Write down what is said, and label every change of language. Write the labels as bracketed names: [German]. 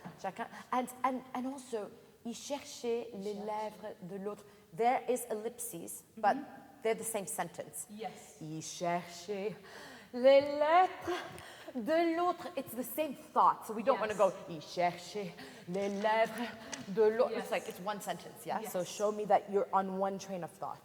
[French] Chacun, [English] and also, [French] il cherchait les lèvres de l'autre. [English] There is ellipses, but they're the same sentence. Yes. [French] Il cherchait les lettres de l'autre. [English] It's the same thought, so we don't want to go, [French] il cherchait les lèvres de l'autre. [English] It's like, it's one sentence, yeah? Yes. So show me that you're on one train of thought.